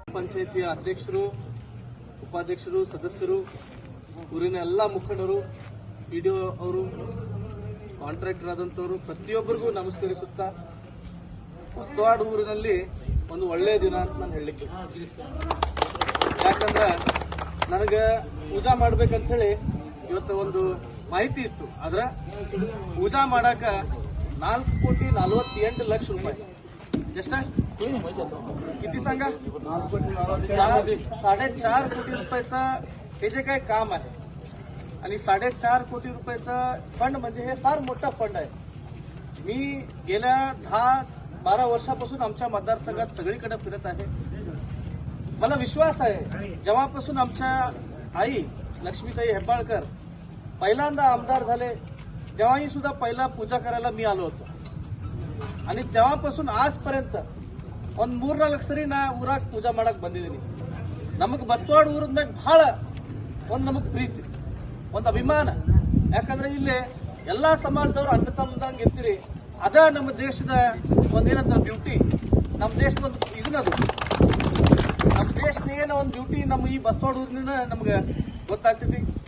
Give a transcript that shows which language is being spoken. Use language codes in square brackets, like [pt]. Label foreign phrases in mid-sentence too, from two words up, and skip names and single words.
[kn] ಪಂಚಾಯಿತಿಯ ಅಧ್ಯಕ್ಷರು, ಉಪಾಧ್ಯಕ್ಷರು, ಸದಸ್ಯರು, ಊರಿನ ಎಲ್ಲ ಮುಖಂಡರು, PDO ಅವರು, ಕಾಂಟ್ರಾಕ್ಟರ್ ಆದಂಥವರು ಪ್ರತಿಯೊಬ್ಬರಿಗೂ ನಮಸ್ಕರಿಸುತ್ತಾ ಹೊಸವಾಡ ಊರಿನಲ್ಲಿ ಒಂದು ಒಳ್ಳೆಯ ದಿನ ಅಂತ ನಾನು ಹೇಳಲಿಕ್ಕೆ ಯಾಕಂದ್ರೆ ನನಗೆ ಪೂಜಾ ಮಾಡ್ಬೇಕಂತ ಹೇಳಿ ಇವತ್ತು ಒಂದು ಮಾಹಿತಿ ಇತ್ತು. ಆದ್ರೆ ಪೂಜಾ ಮಾಡಾಕ [mr] 4,48,00,000 रुपये जस्ट किती सांगा 4.5 कोटी रुपयाचा हे जे काही काम आहे आणि 4.5 कोटी रुपयाचा फंड म्हणजे हे फार मोठा फंड आहे. मी गेल्या 10-12 वर्षापासून आमच्या मतदारसंघात सगळीकडे फिरत आहे. मला विश्वास आहे जेव्हापासून आमच्या आई लक्ष्मीताई हेब्बाळकर पहिल्यांदा आमदार झाले तेव्हाही सुद्धा पहिला पूजा करायला मी आलो होतो आणि तेव्हापासून आजपर्यंत [kn] ಒಂದು 3-4 ಸರಿ ನಾ ಊರಾಗ ಪೂಜಾ ಮಾಡಕ್ ಬಂದಿದ್ದೀನಿ. ನಮಗೆ ಬಸ್ತವಾಡ ಊರಿನಾಗ ಬಹಳ ಒಂದು ನಮಗೆ ಪ್ರೀತಿ, ಒಂದು ಅಭಿಮಾನ. ಯಾಕಂದ್ರೆ ಇಲ್ಲಿ ಎಲ್ಲಾ ಸಮಾಜದವರು ಅಣ್ಣ ತಮ್ಮದಂಗೆ ಇರ್ತೀರಿ. ಅದ ನಮ್ಮ ದೇಶದ ಒಂದೇನಂತ ಬ್ಯೂಟಿ, ನಮ್ಮ ದೇಶದ ಒಂದು ಇದನ್ನದು ನಮ್ಮ ದೇಶದ ಏನೋ ಒಂದು ಬ್ಯೂಟಿ ನಮ್ಮ ಈ ಬಸ್ತವಾಡ ಊರಿನ ನಮ್ಗೆ ಗೊತ್ತಾಗ್ತೈತಿ.